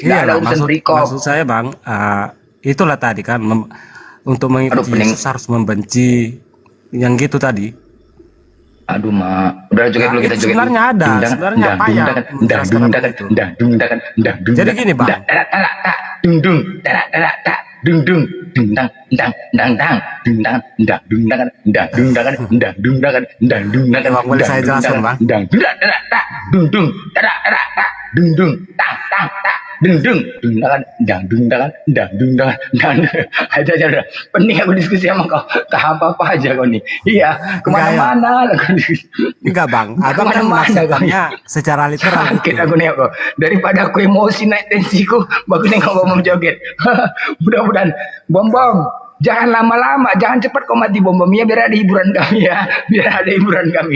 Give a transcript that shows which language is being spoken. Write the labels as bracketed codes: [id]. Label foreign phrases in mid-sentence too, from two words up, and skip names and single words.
[id] Nggak ada urusan perikop. Maksud saya, Bang, itulah tadi kan untuk mengikuti Yesus harus membenci yang gitu tadi. Aduh, Mak. Udah joget dulu, kita joget. Sebenarnya ada, sebenarnya apa ya? Jadi gini, Bang. Dung dung, dung dung, dung dang dang dang dang, dung dang dang dung dang dang dung dang dang dung dang dang dung dang. Boleh saya jelaskan, Bang? Dang dung dung, dung dung, tang tang tang, dung dung, dung dang dung dang dang dung dang dang. Aja udah. Pening aku diskusi sama kau. Tak apa-apa aja kau nih. Iya, kemana-mana lah kau. Enggak, Bang. Abang kan menafsirkannya secara literal. Sakit aku nih kok. Daripada aku emosi naik tensiku, bagus nih kau mau joget. Mudah-mudahan bom jangan lama-lama, jangan cepat kau mati bom ya, biar ada hiburan kami ya, biar ada hiburan kami.